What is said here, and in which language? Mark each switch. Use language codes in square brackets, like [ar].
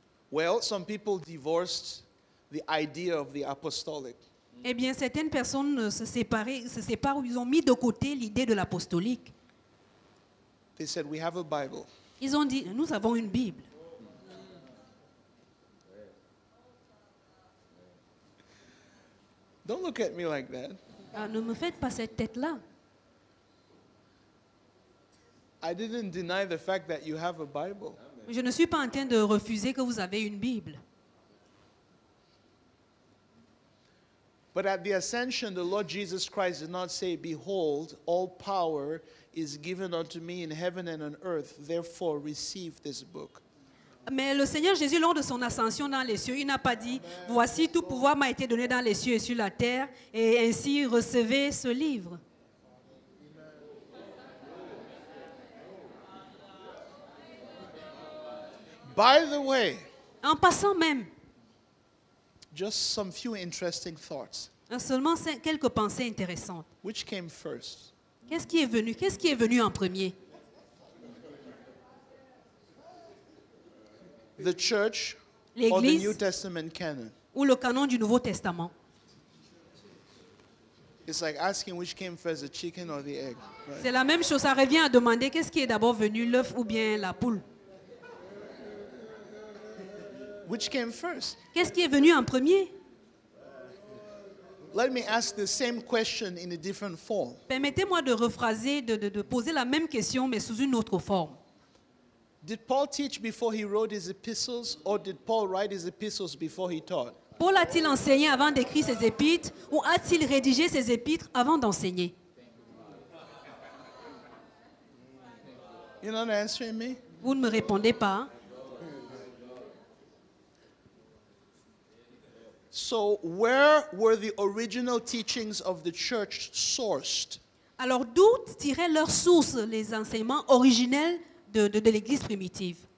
[en] Well, some people divorced the idea of the apostolic. [fr] Eh bien, certaines personnes se séparent ou ils ont mis de côté l'idée de l'apostolique. [en] They said, we have a Bible. [fr] Ils ont dit, nous avons une Bible. [en] Don't look at me like that. [fr] Ah, ne me faites pas cette tête-là. [en] I didn't deny the fact that you have a Bible. [fr] Je ne suis pas en train de refuser que vous avez une Bible. [en] But at the ascension, the Lord Jesus Christ did not say, behold, all power is given unto me in heaven and on earth. Therefore, receive this book. [fr] Mais le Seigneur Jésus, lors de son ascension dans les cieux, il n'a pas dit, voici tout pouvoir m'a été donné dans les cieux et sur la terre, et ainsi recevez ce livre. [en] By the way, [fr] En passant même, [en] just some few interesting thoughts. [fr] seulement quelques pensées intéressantes. [en] Which came first? [fr] Qu'est-ce qui est venu en premier? [en] The church or the [fr] L'Église [en] New Testament canon? [fr] ou le canon du Nouveau Testament? [en] It's like asking which came first, the chicken or the egg. Right? [fr] C'est la même chose, ça revient à demander qu'est-ce qui est d'abord venu, l'œuf ou bien la poule? [en] Which came first? [fr] Qu'est-ce qui est venu en premier? [en] Let me ask the same question in a different form. [fr] Permettez-moi de rephraser, de poser la même question, mais sous une autre forme. [en] Did Paul teach before he wrote his epistles, or did Paul write his epistles before he taught? [fr] Paul a-t-il enseigné avant d'écrire ses épîtres ou a-t-il rédigé ses épîtres avant d'enseigner? [en] You're not answering me? [fr] Vous ne me répondez pas. Hein? [en] So, where were the original teachings of the church sourced? [fr] Alors d'où tiraient leurs sources les enseignements originels de l'Église primitive?